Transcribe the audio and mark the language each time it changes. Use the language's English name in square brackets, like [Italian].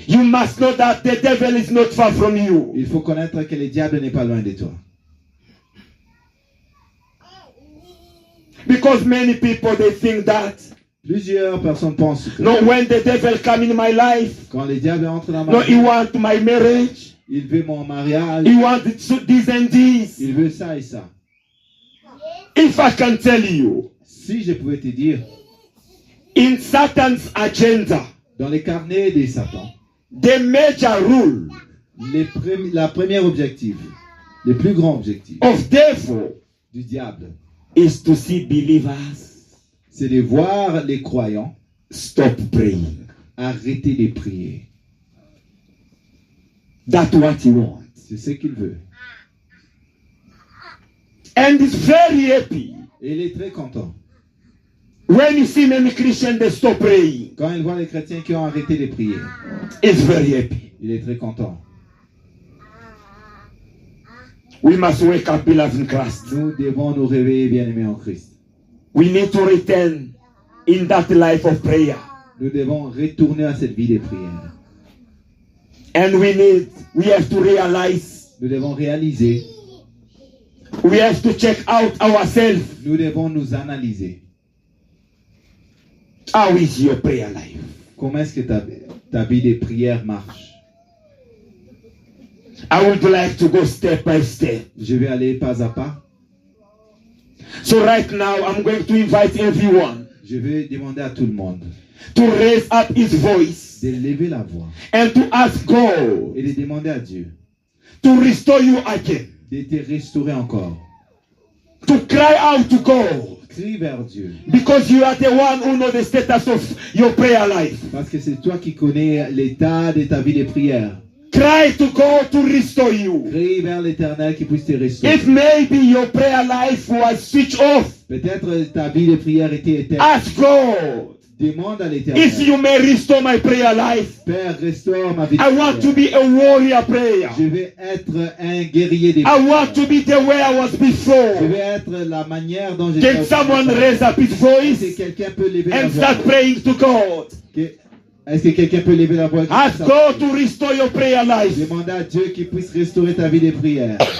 [English] You must know that the devil is not far from you. [French] Il faut connaître que le diable n'est pas loin de toi. [English] Because many people, they think that, [French] Plusieurs personnes pensent que [English] no, when the devil come in my life, [French] quand le diable entre dans ma [English] no, [French] vie, [English] he want my marriage, [French] il veut mon mariage, [English] he want this and this. [French] il veut ça et ça. [English] If I can tell you, [French] Si je pouvais te dire, [English] in Satan's agenda, [French] dans les carnets de Satan, [English] the major rule [French] la première objectif, le plus grand objectif [English] of devil [French] du diable, [English] is to see believers [French] c'est de voir les croyants [English] stop praying. [French] arrêter de prier. [English] That's what he wants. [French] C'est ce qu'il veut. [English] And he's very happy [French] Et il est très content [English] when you see many Christians they stop praying. [French] quand il voit les chrétiens qui ont arrêté de prier. [English] He's very happy. [French] Il est très content. [English] We must wake up, beloved in Christ. [French] Nous devons nous réveiller, bien-aimés en Christ. [English] We need to return in that life of prayer. [French] Nous devons retourner à cette vie de prière. [English] And we have to realize, [French] Nous devons réaliser, [English] we have to check out ourselves. [French] nous devons nous analyser. [English] How is your prayer life? [French] Comment est-ce que ta vie de prière marche? [English] I would like to go step by step. [French] Je vais aller pas à pas. [English] So right now, I'm going to invite everyone [French] Je vais demander à tout le monde [English] to raise up his voice [French] de lever la voix [English] and to ask God [French] et de demander à Dieu [English] to restore you again. [French] de te restaurer encore. [English] To cry out to God. [French] Crie vers Dieu. [English] Because you are the one who knows the status of your prayer life. [French] Parce que c'est toi qui connais l'état de ta vie de prière. [English] Cry to God to restore you. [French] Crie vers l'Éternel qui puisse te restaurer. [English] If maybe your prayer life was switched off, [French] Peut-être ta vie de prière était éteinte. [English] ask God [French] Demande à l'Éternel. [English] if you may restore my prayer life. [French] Père, restaure ma vie de [English] I want to [French] prière. [English] be a warrior prayer. [French] Je vais être un guerrier des [English] I [French] prières. [English] want to be the way I was [French] Je [English] before. [French] vais être la manière dont j'étais. [English] Can someone raise up his [French] Est-ce [English] voice [French] que quelqu'un peut lever la [English] and [French] voix? [English] start praying to God? [French] Est-ce que quelqu'un peut lever la voix? [English] Ask God to restore your prayer life. [French] Demande à Dieu qu'il puisse restaurer ta vie de prière.